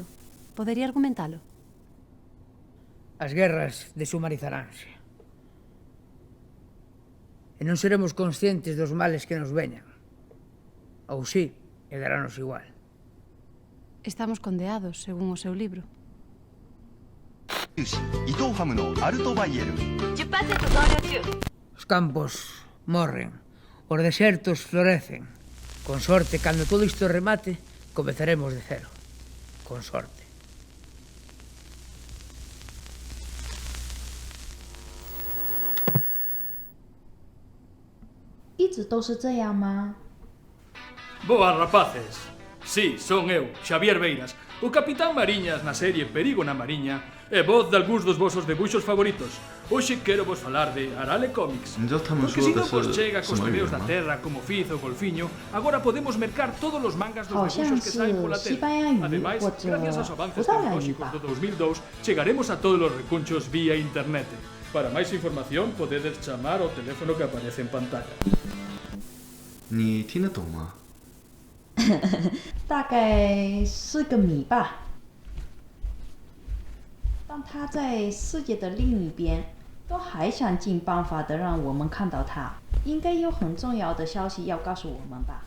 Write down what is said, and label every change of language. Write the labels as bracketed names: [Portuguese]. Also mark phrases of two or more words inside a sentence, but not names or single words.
[Galician] Podería argumentalo. As guerras deshumanizaranse. E non seremos conscientes dos males que nos veñan. Ou sí, e darános igual. Estamos condeados, según o seu libro. [Japanese] 伊藤ファムのアルトバイエル 10% 増量中。 [Galician] Os campos morren, os desertos florecen. Con sorte, cando todo isto remate, comezaremos de cero. Con sorte. [Chinese] 一直都是这样吗？ [Galician] Boas, rapaces. Sí, son eu, Xavier Beiras, o Capitán Mariñas na serie Perigo na Mariña e voz de algúns dos vosos debuxos favoritos. Hoxe quero vos falar de Arale Comics. Porque se non vos chega cos tebeos da terra como Fizo, Golfiño, agora podemos mercar todos os mangas dos debuxos que saen pola tele. Ademais, gracias aos avances tecnolóxicos do 2002, chegaremos a todos os recunchos vía internet. [Spanish] Para más información, podéis llamar al teléfono que aparece en pantalla. [Chinese] 你听得懂吗？大概是个谜吧。但他在世界的另一边，都还想尽办法的让我们看到他，应该有很重要的消息要告诉我们吧。